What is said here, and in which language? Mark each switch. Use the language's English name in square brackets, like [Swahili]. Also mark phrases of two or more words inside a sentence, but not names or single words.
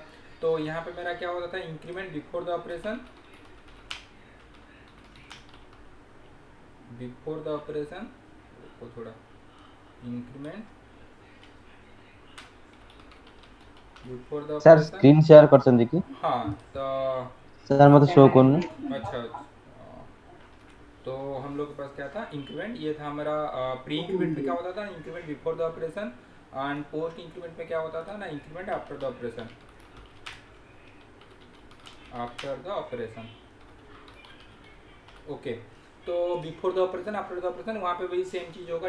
[Hindi] तो यहाँ पे मेरा क्या होता था, [English] increment before the operation, [Hindi] को थोड़ा [English] increment before the [Odia] ସାର୍ [Hindi] ऑपरेशन। [English] screen share [Odia] କରିଛନ୍ତି କି? [Hindi] हाँ, तो [Odia] ସାର୍ ମତେ ଶୋ କରୁନି। [Hindi] अच्छा, तो हम लोग के पास क्या था, इंक्रीमेंट ये था हमारा। [English] pre increment [Hindi] में क्या होता था, [English] increment before the operation, and post increment [Hindi] में क्या होता था ना, [English] increment after the operation. [Hindi] ओके, तो [English] before the operation after the operation [Hindi] वहाँ पे वही सेम चीज़ होगा।